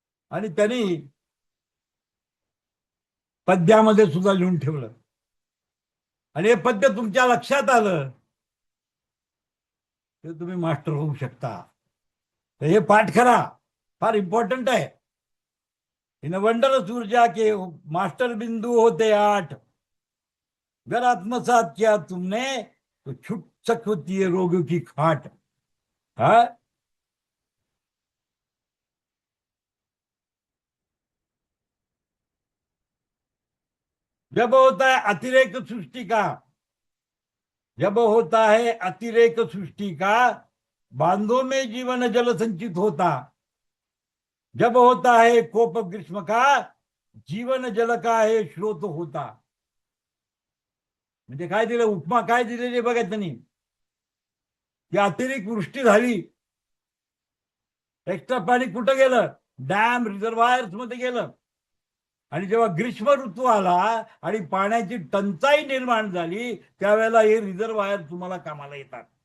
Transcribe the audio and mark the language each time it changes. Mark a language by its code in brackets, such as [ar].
[mr] आणि त्यांनी पद्यामध्ये सुद्धा लिहून ठेवलं. आणि हे पद्य तुमच्या लक्षात आलं तर तुम्ही मास्टर होऊ शकता. तर हे पाठ करा, फार इम्पॉर्टंट आहे. [hi] इन वंडरस ऊर्जा के मास्टर बिंदू होते 8. घर आत्मसात किया तुमने तो छूट सकती है रोगियों की खाट. हा, जब होता है अतिरेक सृष्टि का, जब होता है अतिरेक सृष्टि का, बांधों में जीवन जल संचित होता. जब होता है कोप ग्रीष्म का, जीवन जल का है स्रोत होता. [mr] म्हणजे काय दिलं, उपमा काय दिलेली बघा त्यांनी, की अतिरेक वृष्टी झाली एक्स्ट्रा पाणी कुठं गेलं? डॅम रिझर्वायर्स मध्ये गेलं. आणि जेव्हा ग्रीष्म ऋतू आला आणि पाण्याची टंचाई निर्माण झाली, त्यावेळेला हे रिझर्वायर तुम्हाला कामाला येतात.